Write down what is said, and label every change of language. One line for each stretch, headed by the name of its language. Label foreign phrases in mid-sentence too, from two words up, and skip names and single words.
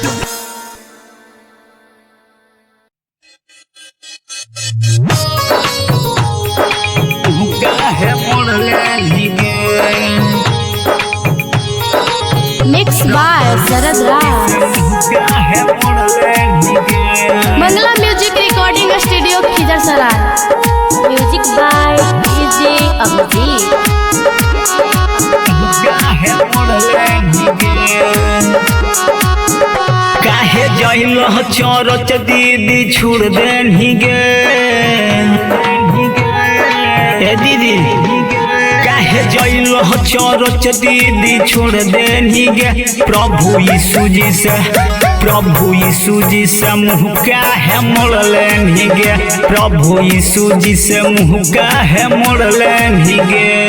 English: Mix by Sharad Raj. Mangala Music Recording Studio Khizarsarai. Music by DJ Abhijit.
Magahi: काहे जइल चरच दीदी छोड़ देनी गे ए दीदी काहे जइल चरच दीदी छोड़ देनी गे प्रभु यीशु जी से मुँह काहे मोड़ लेनी गे प्रभु यीशु जी से मुँह काहे मोड़ लेनी गे